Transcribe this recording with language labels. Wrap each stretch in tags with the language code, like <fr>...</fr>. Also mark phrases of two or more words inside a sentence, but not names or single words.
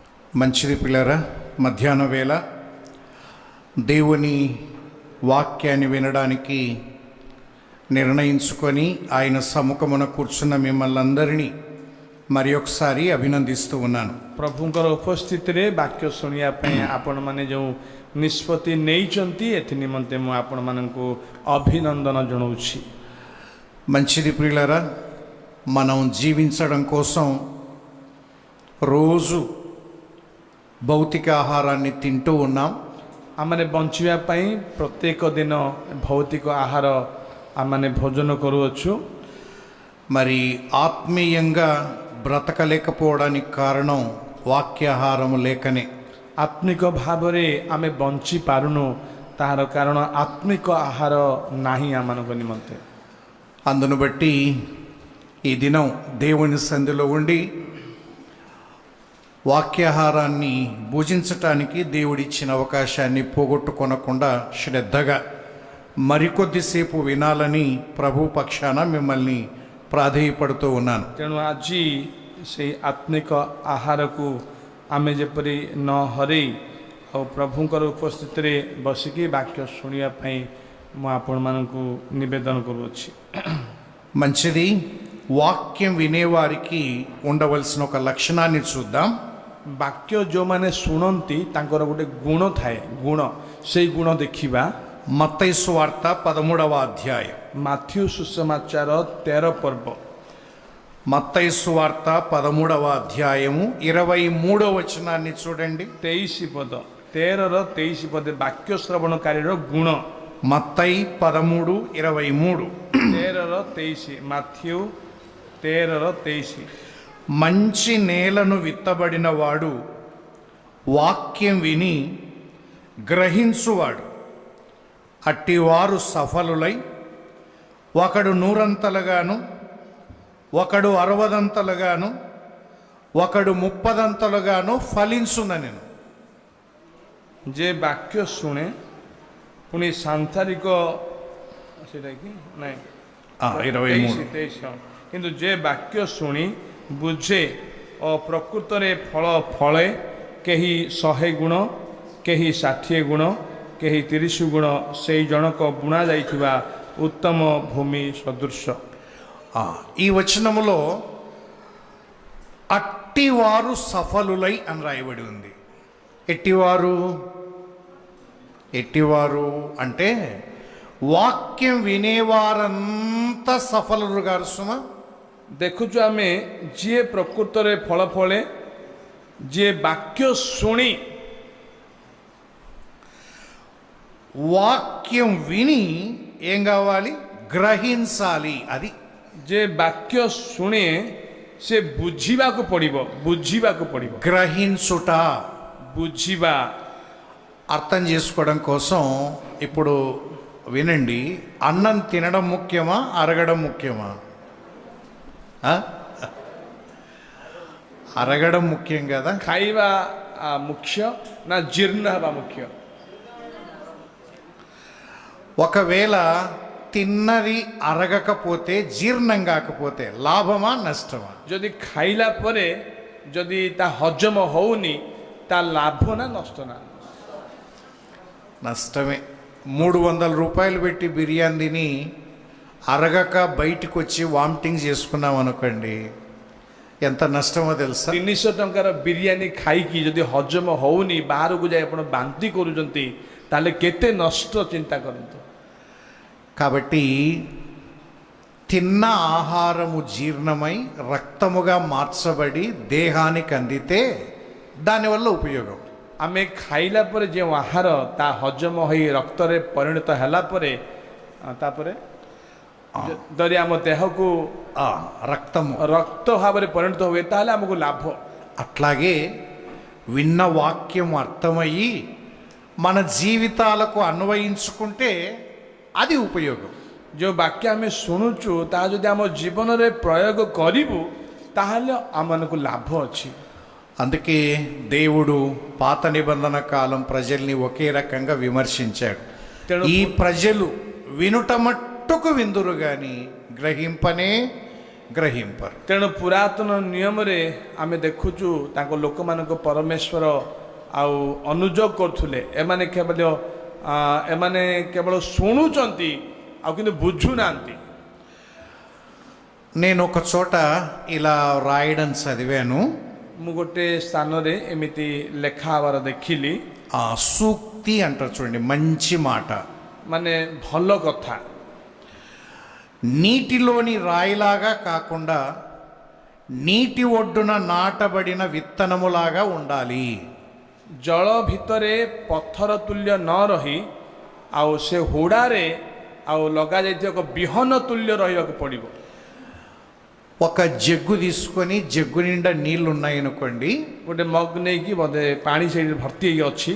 <te>మంచిది పిల్లరా, మధ్యాహ్న వేళ దేవుని వాక్యాన్ని వినడానికి నిర్ణయించుకొని ఆయన సముఖమున కూర్చున్న మిమ్మల్ని అందరినీ మరి ఒకసారి అభినందిస్తూ ఉన్నాను.</te> <or>ପ୍ରଭୁଙ୍କର ଉପସ୍ଥିତିରେ ବାକ୍ୟ ଶୁଣିବା ପାଇଁ ଆପଣମାନେ ଯେଉଁ ନିଷ୍ପତ୍ତି ନେଇଛନ୍ତି ଏଥି ନିମନ୍ତେ ମୁଁ ଆପଣମାନଙ୍କୁ ଅଭିନନ୍ଦନ ଜଣାଉଛି.</or> <te>మంచిది ప్రియులారా, మనం జీవించడం కోసం రోజు భౌతిక ఆహారాన్ని తింటూ ఉన్నాం.</te> <or>ଆମମାନେ ବଞ୍ଚିବା ପାଇଁ ପ୍ରତ୍ୟେକ ଦିନ ଭୌତିକ ଆହାର ଆମମାନେ ଭୋଜନ କରୁଅଛୁ.</or> <te>మరి ఆత్మీయంగా బ్రతకలేకపోవడానికి కారణం వాక్యాహారము లేకనే.</te> <or>ଆତ୍ମିକ ଭାବରେ ଆମେ ବଞ୍ଚି ପାରୁନୁ, ତାହାର କାରଣ ଆତ୍ମିକ ଆହାର ନାହିଁ ଆମମାନଙ୍କ ନିମନ୍ତେ.</or> <te>అందును బట్టి ఈ దినం దేవుని సంధిలో ఉండి వాక్యాహారాన్ని భుజించటానికి దేవుడిచ్చిన అవకాశాన్ని పోగొట్టుకొనకుండా శ్రద్ధగా మరికొద్దిసేపు వినాలని ప్రభు పక్షాన మిమ్మల్ని ప్రాధేయపడుతూ ఉన్నాను.</te> <or>ତେଣୁ ଆଜି ସେଇ ଆତ୍ମିକ ଆହାରକୁ ଆମେ ଯେପରି ନ ହରେଇ ଆଉ ପ୍ରଭୁଙ୍କର ଉପସ୍ଥିତିରେ ବସିକି ବାକ୍ୟ ଶୁଣିବା ପାଇଁ ମୁଁ ଆପଣମାନଙ୍କୁ ନିବେଦନ କରୁଅଛି.</or> <te>మంచిది. వాక్యం వినేవారికి ఉండవలసిన ఒక లక్షణాన్ని చూద్దాం.</te> <or>ବାକ୍ୟ ଯେଉଁମାନେ ଶୁଣନ୍ତି ତାଙ୍କର ଗୋଟେ ଗୁଣ ଥାଏ, ଗୁଣ, ସେଇ ଗୁଣ ଦେଖିବା.</or> <te>మత్తయి సువార్త 13వ అధ్యాయం.</te> <or>ମାଥ୍ୟୁ ସୁସମାଚାର 13 ପର୍ବ.</or> <te>మత్తయి సువార్త 13వ అధ్యాయము 23వ వచనాన్ని చూడండి.</te> <or>23 ପଦ, 13ର 23 ପଦ ବାକ୍ୟ ଶ୍ରବଣକାରୀର ଗୁଣ.</or> <te>మత్తయి 13:23.</te> <or>13ର 23, ମାଥ୍ୟୁ 13ର 23.</or> <te>మంచి నేలను విత్తబడిన వాడు వాక్యం విని గ్రహించువాడు. అట్టివారు సఫలులై ఒకడు 100 ఒకడు 60 ఒకడు 30 ఫలించుననెను.</te> <or>ଯେ ବାକ୍ୟ ଶୁଣେ ପୁଣି ସାଂସାରିକ ସେଇଟା କି ନାଇଁ 23. କିନ୍ତୁ ଯେ ବାକ୍ୟ ଶୁଣି ବୁଝେ ଓ ପ୍ରକୃତରେ ଫଳ ଫଳେ, କେହି 100 ଗୁଣ, କେହି 60 ଗୁଣ, କେହି 30 ଗୁଣ, ସେଇ ଜଣକ ବୁଣା ଯାଇଥିବା ଉତ୍ତମ ଭୂମି ସଦୃଶ.</or> <te>ఈ వచనములో అట్టివారు సఫలులై అని రాయబడి ఉంది. ఎట్టివారు అంటే వాక్యం వినేవారంతా సఫలులు గారు సుమా.</te> <or>ଦେଖୁଛୁ ଆମେ ଯିଏ ପ୍ରକୃତରେ ଫଳ ଫଳେ, ଯିଏ ବାକ୍ୟ ଶୁଣି</or> <te>వాక్యం విని ఏం కావాలి? గ్రహించాలి. అది</te> <or>ଯେ ବାକ୍ୟ ଶୁଣେ ସେ ବୁଝିବାକୁ ପଡ଼ିବ.</or> <te>గ్రహించుట,</te> <or>ବୁଝିବା.</or> <te>అర్థం చేసుకోవడం కోసం ఇప్పుడు వినండి. అన్నం తినడం ముఖ్యమా, అరగడం ముఖ్యమా? అరగడం ముఖ్యం కదా.</te> <or>ଖାଇବା ମୁଖ୍ୟ ନା ଜୀର୍ଣ୍ଣ ହେବା ମୁଖ୍ୟ?</or> <te>ఒకవేళ తిన్నది అరగకపోతే, జీర్ణం కాకపోతే లాభమా నష్టమా?</te> <or>ଯଦି ଖାଇଲା ପରେ ଯଦି ତା ହଜମ ହଉନି, ତା ଲାଭ ନା ନଷ୍ଟ? ନା</or> <te>నష్టమే. 300 రూపాయలు పెట్టి బిర్యానీ తిని అరగక బయటికి వచ్చి వామిటింగ్ చేసుకున్నాం అనుకోండి, ఎంత నష్టమో తెలుసా?</te> <or>300 ଟଙ୍କାର ବିରିୟାନୀ ଖାଇକି ଯଦି ହଜମ ହଉନି, ବାହାରକୁ ଯାଇ ଆପଣ ବାନ୍ତି କରୁଛନ୍ତି, ତାହେଲେ କେତେ ନଷ୍ଟ ଚିନ୍ତା କରନ୍ତୁ.</or> <te>కాబట్టి తిన్న ఆహారము జీర్ణమై రక్తముగా మార్చబడి దేహానికి అందితే దానివల్ల ఉపయోగం.</te> <or>ଆମେ ଖାଇଲା ପରେ ଯେଉଁ ଆହାର ତା ହଜମ ହୋଇ ରକ୍ତରେ ପରିଣତ ହେଲା ପରେ, ତାପରେ ଯଦି ଆମ ଦେହକୁ</or> <te>రక్తము</te> <or>ରକ୍ତ ଭାବରେ ପରିଣତ ହୁଏ, ତାହେଲେ ଆମକୁ ଲାଭ.</or> <te>అట్లాగే విన్న వాక్యం అర్థమయ్యి మన జీవితాలకు అన్వయించుకుంటే అది ఉపయోగం.</te> <or>ଯେଉଁ ବାକ୍ୟ ଆମେ ଶୁଣୁଛୁ ତାହା ଯଦି ଆମ ଜୀବନରେ ପ୍ରୟୋଗ କରିବୁ, ତାହେଲେ ଆମମାନଙ୍କୁ ଲାଭ ଅଛି.</or> <te>అందుకే దేవుడు పాత నిబంధన కాలం ప్రజల్ని ఒకే రకంగా విమర్శించాడు. ఈ ప్రజలు వినుట మట్టుకు విందురు గాని గ్రహింపనే గ్రహింపరు.</te> <or>ତେଣୁ ପୁରାତନ ନିୟମରେ ଆମେ ଦେଖୁଛୁ ତାଙ୍କ ଲୋକମାନଙ୍କ ପରମେଶ୍ୱର ଆଉ ଅନୁଯୋଗ କରୁଥିଲେ। ଏମାନେ କେବଳ ଶୁଣୁଛନ୍ତି ଆଉ କିନ୍ତୁ ବୁଝୁନାହାନ୍ତି।</or> <te>నేను ఒక చోట ఇలా రాయడం చదివాను.</te> <or>ମୁଁ ଗୋଟେ ସ୍ଥାନରେ ଏମିତି ଲେଖା ହେବାର ଦେଖିଲି।</or> <te>సూక్తి అంటారు చూడండి, మంచి మాట.</te> <or>ମାନେ ଭଲ କଥା,</or> <te>నీటిలోని రాయిలాగా కాకుండా నీటి ఒడ్డున నాటబడిన విత్తనములాగా ఉండాలి.</te> <or>ଜଳ ଭିତରେ ପଥର ତୁଲ୍ୟ ନ ରହି ଆଉ ସେ ହୁଡ଼ାରେ ଆଉ ଲଗାଯାଇଥିବା ଏକ ବିହନ ତୁଲ୍ୟ ରହିବାକୁ ପଡ଼ିବ।</or> <te>ఒక జగ్గు తీసుకొని జగ్గు నిండా నీళ్లు ఉన్నాయనుకోండి,</te> <or>ଗୋଟେ ମଗ ନେଇକି ବୋଧେ ପାଣି ସେଇଠି ଭର୍ତ୍ତି ହେଇକି ଅଛି,</or>